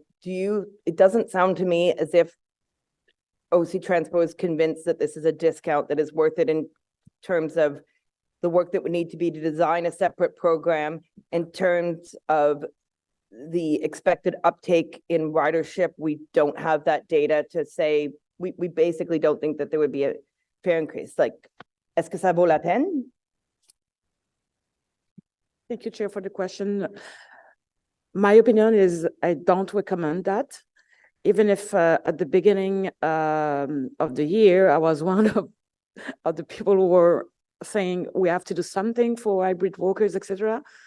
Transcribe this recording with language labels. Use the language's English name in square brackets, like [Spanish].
[English] Like, it doesn't sound to me as if OC Transpo is convinced that this is a discount that is worth it in terms of the work that would need to be to design a separate program, in terms of the expected uptake in ridership. We don't have that data to say, we basically don't think that there would be a fair increase. [French] Like, est-ce que ça vaut la peine? [English] Thank you, Chair, for the question. My opinion is I don't recommend that. Even if at the beginning of the year, I was one of the people who were saying we have to do something for hybrid workers, etc.